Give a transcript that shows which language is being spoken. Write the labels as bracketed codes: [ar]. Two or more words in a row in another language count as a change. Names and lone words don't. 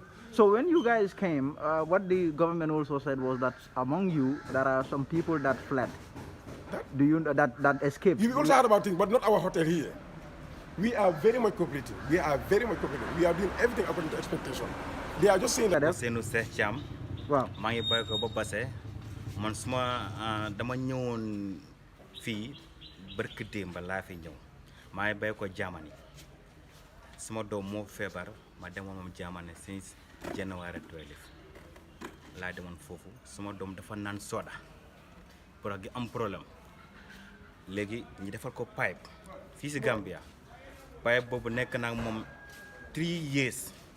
[en] So when you guys came, what the government also said was that among you there are some people that fled. Do you that escaped? You also heard about things, but not our hotel here. We are very much cooperating. We are doing everything according to expectation. They are just saying that. Wow. [wo] maa ngi bàyyi ko ba Basse man suma dama ñëwoon fii barki démb laa fi ñëw maa ngi bàyyi ko Germany suma doom moo feebar ma demoon moom Germany [en] since January [wo] 12 laa demoon foofu suma doom dafa naan soda pour gi am problème léegi ñu defal ko pipe fii si Gambia pipe boobu nekk nag moom 3 years